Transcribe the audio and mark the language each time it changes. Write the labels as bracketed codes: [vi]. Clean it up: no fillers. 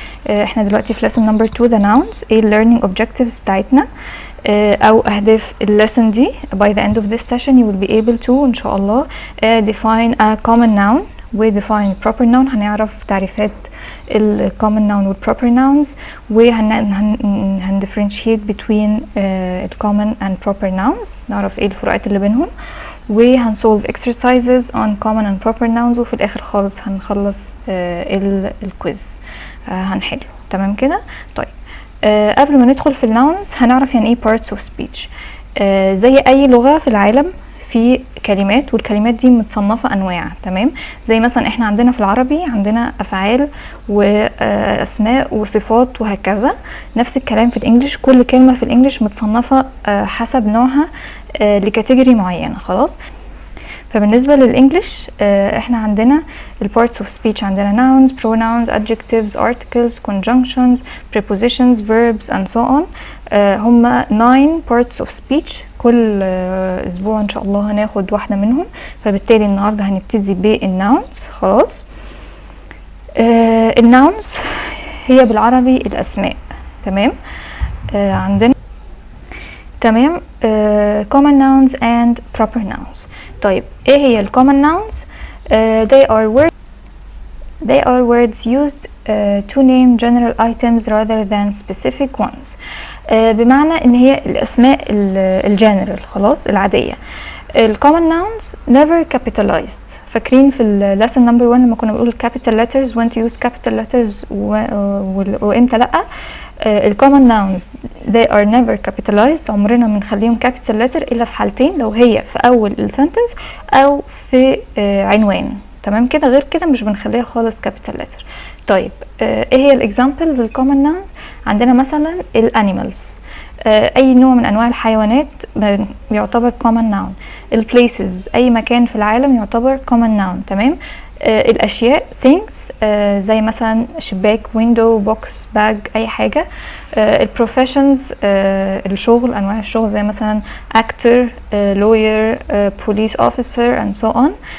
[ar] احنا دلوقتي في [en] lesson number 2 the nouns. [ar] ايه learning objectives بتاعتنا او اهداف الليسن دي. [en] by the end of this session you will be able to [ar] ان شاء الله [en] define a common noun و define proper noun. [ar] هنعرف تعريفات ال common noun وال proper nouns، وهن [en] differentiate between ال common and proper nouns، [ar] نعرف ايه الفروقات اللي بينهم، وهن [en] solve exercises on common and proper nouns، [ar] وفي الاخر خالص هنخلص الكويز هنحله. تمام كده. طيب قبل ما ندخل في الناونز هنعرف يعني ايه parts of speech. زي اي لغة في العالم في كلمات، والكلمات دي متصنفة انواع. تمام. زي مثلا احنا عندنا في العربي عندنا افعال واسماء وصفات وهكذا. نفس الكلام في الانجليش، كل كلمة في الانجليش متصنفة حسب نوعها لكاتيجوري معينة. خلاص. فبالنسبة للإنجليش احنا عندنا ال [en] parts of speech، عندنا nouns, pronouns, adjectives, articles, conjunctions, prepositions, verbs and so on. هما 9 parts of speech. [ar] كل اسبوع ان شاء الله هناخد واحدة منهم، فبالتالي النهاردة هنبتدي بالناونز. خلاص. الناونز هي بالعربي الأسماء. تمام. عندنا تمام [en] common nouns and proper nouns. [ar] طيب ايه هي ال [en] common nouns؟ they are words used to name general items rather than specific ones. [ar] بمعنى ان هي الاسماء الجنرال، خلاص، العادية. [en] ال common nouns never capitalized. [ar] فاكرين في ال [en] lesson number 1 [ar] لما كنا بنقول [en] capital letters when to use capital letters [ar] وامتى لأ؟ [en] ال common nouns they are never capitalized. [ar] عمرنا ما نخليهم capital letter الا في حالتين، لو هي في اول السنتنس او في عنوان. تمام كده. غير كده مش بنخليها خالص capital letter. طيب ايه هي الاكزامبلز ال common nouns؟ عندنا مثلا الانيمالز، اي نوع من انواع الحيوانات يعتبر common noun. البليسز، اي مكان في العالم يعتبر common noun. تمام. الاشياء things، زي مثلا شباك window box bag اي حاجة. البروفيشنز، الشغل، انواع الشغل زي مثلا [en] actor lawyer police officer and so on.